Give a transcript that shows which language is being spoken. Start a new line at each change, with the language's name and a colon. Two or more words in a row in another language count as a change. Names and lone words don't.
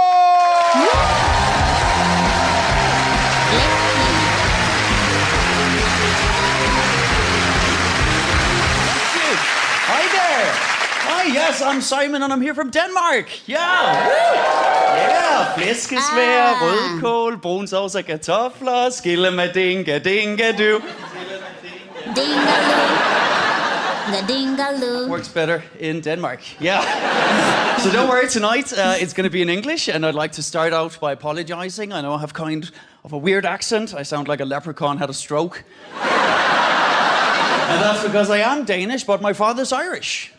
English: Hi there. Hi, yes, I'm Simon and I'm here from Denmark. Yeah. Yeah,
Danish: flæskesvær, rødkål, brun sovs og kartofler, skille med dinga dinga du.
English: The dingaloo. Works better in Denmark. Yeah. So don't worry, tonight it's going to be in English, and I'd like to start out by apologizing. I know I have kind of a weird accent. I sound like a leprechaun had a stroke. And that's because I am Danish, but my father's Irish.